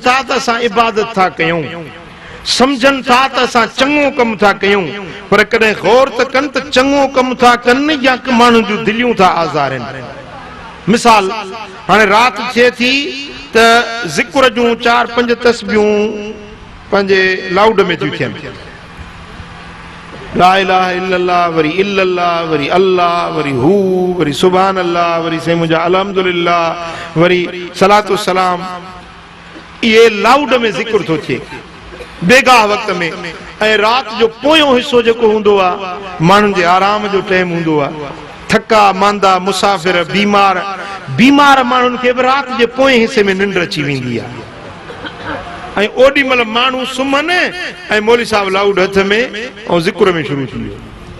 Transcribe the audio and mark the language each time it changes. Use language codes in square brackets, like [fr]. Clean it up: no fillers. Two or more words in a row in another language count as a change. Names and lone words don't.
[sd] था त असां इबादत था कयूं सम्झनि था त असां चङो कमु था कयूं पर कॾहिं गौर त कनि त चङो कमु था कनि या माण्हुनि जूं दिलियूं था आज़ारनि मिसाल हाणे राति थिए थी त ज़िक्र जूं 4-5 तस्बीहूं पंहिंजे लाउड में थियूं थियनि [ar] لا إله إلا الله [sd] वरी इल्लल्लाह वरी अल्लाह वरी हू वरी [ar] سبحان الله [sd] वरी से मुंहिंजा अल्हम्दुलिल्लाह वरी [ar] صلاة وسلام [sd] ये लाउड में जिक्र थो थिए बेगाह वक्त में ऐं राति जो पोयों हिस्सो जेको हूंदो आहे माण्हुनि जे आराम जो टाइम हूंदो आहे थका मांदा मुसाफ़िर बीमार माण्हुनि खे बि राति जे पोएं हिस्से में निंड अची वेंदी आहे ऐं ओॾी महिल माण्हू सुम्हनि ऐं मौली साहब लाउड हथ में ऐं ज़िक्र में शुरू थी वियो